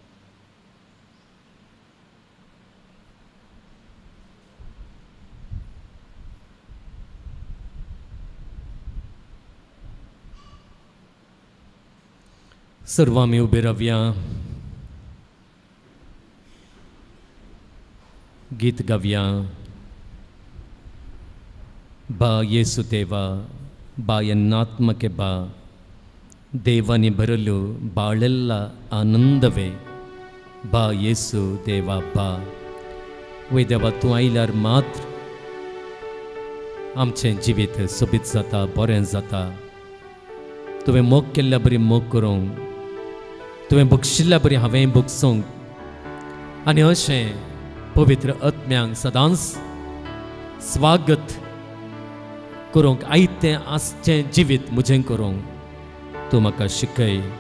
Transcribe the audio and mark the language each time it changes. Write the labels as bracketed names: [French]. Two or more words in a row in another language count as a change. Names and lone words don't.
[Konkani] सर्व आमी उबे रावया. गीत गावया. [Kannada] ಬಾ ಯೇಸು ದೇವಾ, ಬಾ ಎನ್ನಾತ್ಮಕ್ಕೆ ಬಾ, ದೇವನಿ ಬರಲು ಬಾಳೆಲ್ಲ आनंदवे. ಬಾ ಯೇಸು ದೇವಾ ಬಾ. [Konkani] वय देवा तूं आयल्यार मात्र आमचें जिवीत सोबीत जाता, बरें जाता. तुवें मोग केल्ल्या बरी मोग करूंक तुवें बक्षिल्ल्या बरी हांवें बक्षूंक आनी अशें पवित्र आत्म्यांक सदांच स्वागत करूंक आयतें आसचें जिवीत म्हजें करूंक तूं म्हाका शिकय.